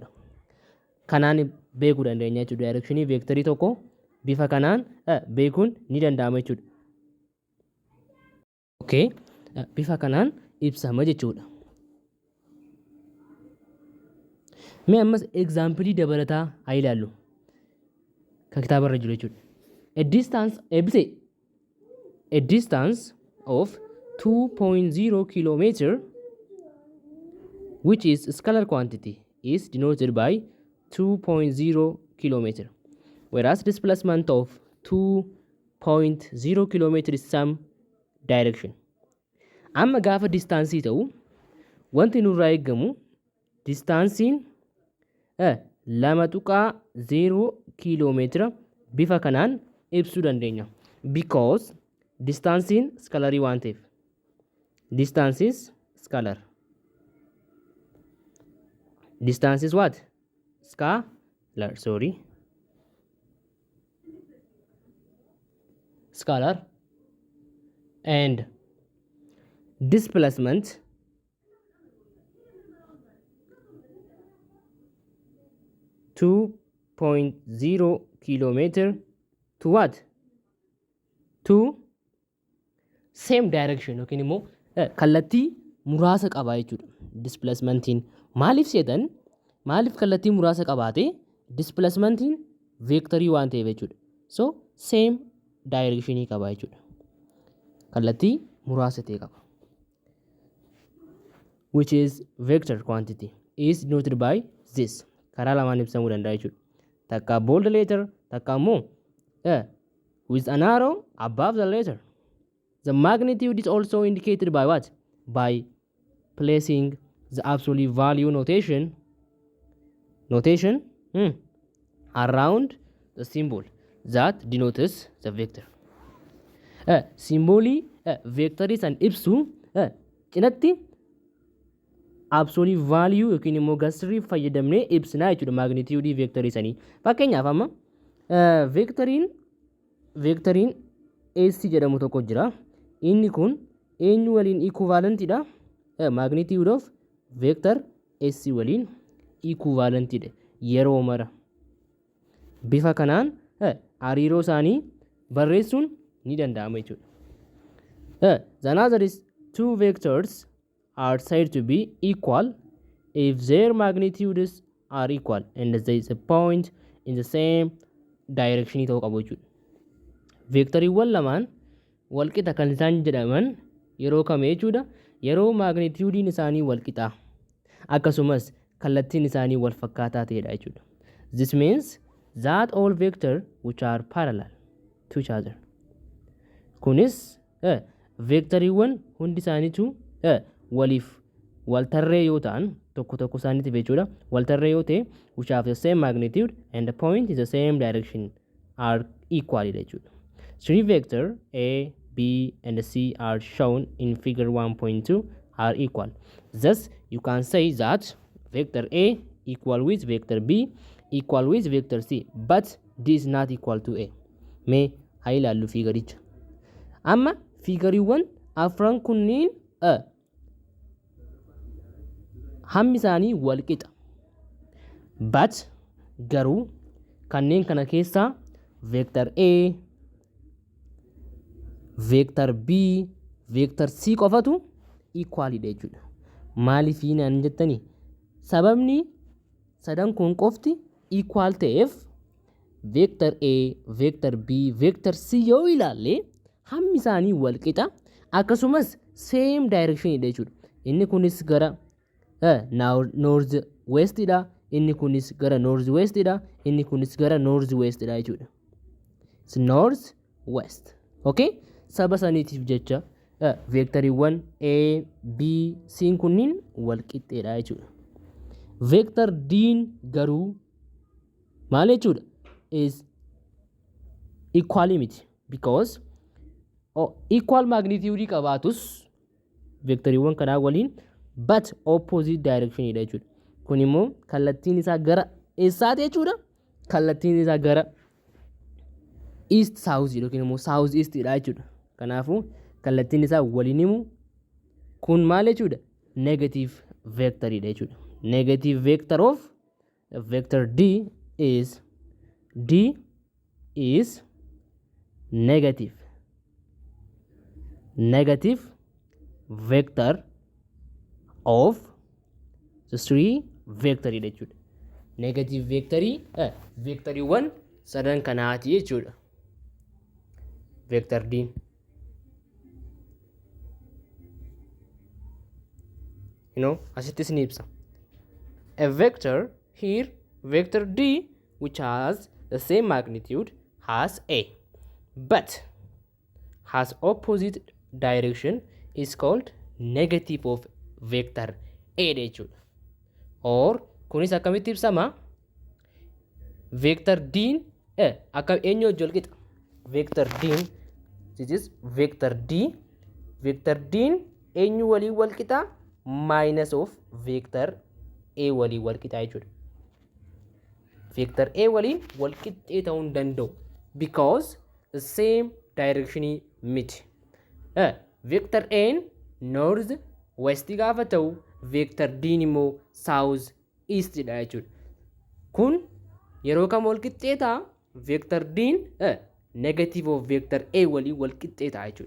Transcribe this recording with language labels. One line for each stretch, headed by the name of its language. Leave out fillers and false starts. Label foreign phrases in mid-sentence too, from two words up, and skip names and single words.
Oromo: Kanaan beekuu dandeenya jechuudha. Directionii vectorii tokko bifa kanaan beekuun ni danda'ama jechuudha. Okay, bifa kanaan ibsama jechuudha. Mee ammas example dabalataa haa ilaallu. Kan kitaabarra jiru jechuudha.
English: A distance of 2.0 kilometer which is scalar quantity is denoted by 2.0 kilometer. Whereas displacement of 2.0 kilometer is some direction.
Oromo: Amma gaafa distaansii ta'u wanti nurraa eeggamu distaansiin 2.0 kilomeetira bifa kanaan ibsuu dandeenya. Because distaansiin skalarii waan ta'eef.
English: Distance is scalar. Distance is what? Scalar, sorry. Scalar. And displacement (2.0 kilometer) to what? To same direction.
Oromo: Okay, immoo kallattii muraasa qaba jechuudha. Displacementiin maaliif seetan? Maaliif kallattii muraasa qabaate? Displacementiin vectorii waan ta'eef jechuudha. So
English: same directionii
Oromo: qaba jechuudha. Kallattii muraasa ta'e qaba.
English: Which is vector quantity is denoted by this.
Oromo: Karaa lamaan ibsamuu danda'a jechuudha. Takka
English: bold letter,
Oromo: takka immoo
English: with an arrow above the letter. The magnitude is also indicated by what? By placing the absolute value notation around the symbol that denotes the vector.
Oromo: Symbolii vectorii san ibsu cinatti
English: absolute value
Oromo: yookiin immoo gasirii fayyadamnee ibsinaa jechuudha magnitude vectorii sanii. Fakkeenyaaf amma vectoriin AC jedhamu tokko jira. Inni kun eenyu waliin equivalentidha?
English: Magnitude of vector AC
Oromo: waliin equivalentidha yeroo mara. Bifa kanaan hariiroo isaanii barreessuun ni danda'ama jechuudha.
English: The answer is two vectors are said to be equal if their magnitudes are equal and there is a point in the same direction
Oromo: ta'uu qabu jechuudha. Vectoriiwwan lamaan walqixa kan isaan jedhaman yeroo kamii jechuudha? Yeroo magnituudiin isaanii walqixa akkasumas kallattiin isaanii wal fakkaataa ta'edha jechuudha.
English: This means that all vectors which are parallel to each other.
Oromo: Kunis vectoriiwwan hundi isaaniitu waliif waltarree yoo ta'an tokko tokko isaaniitiif jechuudha. Waltarree yoo ta'e
English: which have the same magnitude and the point in the same direction are equal jechuudha. Three vectors A, B and C are shown in figure 1.2 are equal. Thus you can say that vector A equal with vector B equal with vector C, but D is not equal to A.
Oromo: Mee haa ilaallu fiigaricha. Amma fiigariiwwan afran kunniin hammi isaanii wal qixa. But garuu kanneen kana keessaa
English: vector A, vector B, vector C
Oromo: qofatu equalidha jechuudha. Maaliif naan jettanii? Sababni sadan kun qofti equal ta'eef
English: vector A, vector B, vector C
Oromo: yoo ilaalle hammi isaanii wal qixa, akkasumas
English: same direction
Oromo: dha jechuudha. Inni kunis gara
English: north west
Oromo: dha, inni kunis gara
English: north west
Oromo: dha, inni kunis gara
English: north west
Oromo: dha jechuudha.
English: It's north west. Okay?
Oromo: Saba saniitiif jecha vectoriiwwan A, B, C kunniin wal qixxeedha jechuudha. Vector D garuu maal jechuudha?
English: Is equal
Oromo: miti, because
English: equal magnitude
Oromo: qabaatus vectoriiwwan kanaa waliin
English: but opposite direction
Oromo: dha jechuudha. Kun immoo kallattiin isaa gara eessaati jechuudha? Kallattiin isaa gara
English: east south
Oromo: yookiin immoo
English: south east
Oromo: dha jechuudha. Kanaafuu kallattiin isaa waliin himu kun maal jechuudha?
English: Negative vector
Oromo: dha jechuudha. Negative vector of vector D is negative vector of the three vector dha jechuudha. Negative vectoriiwwan sadan kanaati jechuudha. Vector D. Asittis ni ibsa.
English: A vector here, vector D, which has the same magnitude has A, but has opposite direction, is called negative of vector A
Oromo: dha jechuudha. Or kunis akkamitti ibsama? Vector D akkam eenyu wajjin wal qixa?
English: Vector D, this is vector D.
Oromo: Vector D eenyu waliin wal qixa?
English: Minus of vector A
Oromo: waliin wal qixa jechuudha. Vector A waliin wal qixxee ta'uu hin danda'u,
English: because the same direction miti.
Oromo: Vector A
English: north west
Oromo: gaafa ta'u, vector D immoo
English: south east
Oromo: dha jechuudha. Kun yeroo kam wal qixxee ta'a?
English: Vector D negative of vector A
Oromo: waliin wal qixxee ta'a jechuudha.